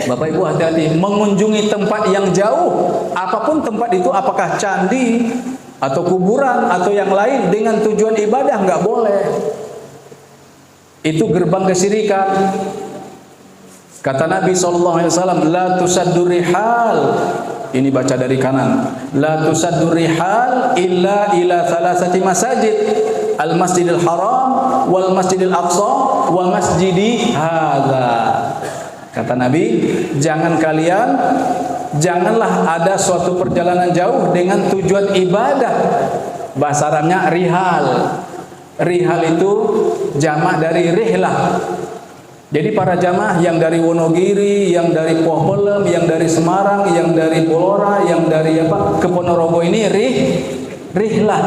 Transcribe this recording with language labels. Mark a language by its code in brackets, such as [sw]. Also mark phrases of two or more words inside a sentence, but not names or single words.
[id] Bapak Ibu hati-hati mengunjungi tempat yang jauh, apapun tempat itu, apakah candi atau kuburan atau yang lain dengan tujuan ibadah, nggak boleh. Itu gerbang kesyirikan. Kata Nabi SAW, [ar] لا تشدوا الرحال. [id] Ini baca dari kanan. [ar] لا تشدوا الرحال إلا إلى ثلاثة مساجد. المسجد الحرام والمسجد الأقصى ومسجدي هذا. [id] Kata Nabi, janganlah ada suatu perjalanan jauh dengan tujuan ibadah. Bahasa Arabnya rihal. Rihal itu jamak dari rihlah. Jadi para jamaah yang dari Wonogiri, yang dari Pohbolem, yang dari Semarang, yang dari Blora, yang dari ke Ponorogo ini rihlah.